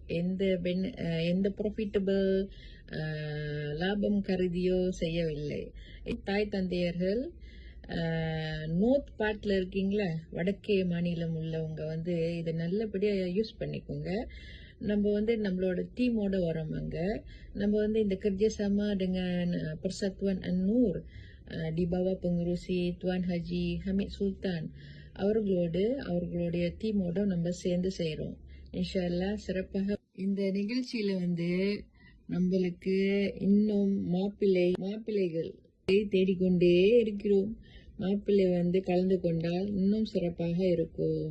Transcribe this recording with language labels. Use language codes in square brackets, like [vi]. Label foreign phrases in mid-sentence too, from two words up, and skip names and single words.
[ta] எந்த ப்ராஃபிட்டபிள் லாபம் கருதியோ செய்யவில்லை. தாய் தந்தையர்கள் [en] north partla [ta] இருக்கீங்களா, வடக்கே மாநிலம் உள்ளவங்க இதை நல்லபடியாக யூஸ் பண்ணிக்கோங்க. நம்ம நம்மளோட டீமோட வரோமாங்க. நம்ம இந்த [ms] kerjasama dengan Persatuan An-Nur di bawah pengurusi Tuan Haji Hamid Sultan [ta] அவர்களுடைய டீமோட நம்ம சேர்ந்து செய்கிறோம். [ar] إن شاء الله [ta] சிறப்பாக இந்த நிகழ்ச்சியில நம்மளுக்கு இன்னும் மாப்பிள்ளைகள் தேடிக்கொண்டே இருக்கிறோம். மாப்பிள்ளை கலந்து கொண்டால் இன்னும் சிறப்பாக இருக்கும்.